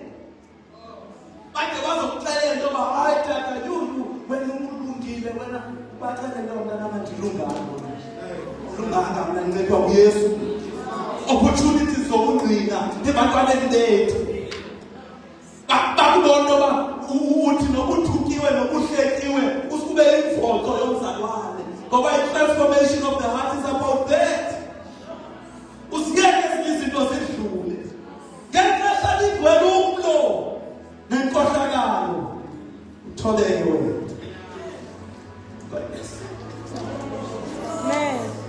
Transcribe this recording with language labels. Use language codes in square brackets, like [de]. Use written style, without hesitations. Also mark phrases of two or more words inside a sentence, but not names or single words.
[xh] Bade bazokuxelela into yoba hayi tata yulu wena ulungile wena baxelele mntana mandilunganga. Ulunganga mna ndincedwa nguYesu. Opportunities zokungqina ebantwaneni bethu. Bakubona uba uthi nokuthukiwe nokuhlekiwe usube imvoxo yomzalwane. [en] Ngoba i-transformation of the heart is about that. [xh] Usiyeke ezinye izinto zidlule. Ngexesha lidwele umlo nenkohlakalo utholeke wena. [en] God bless. Amen.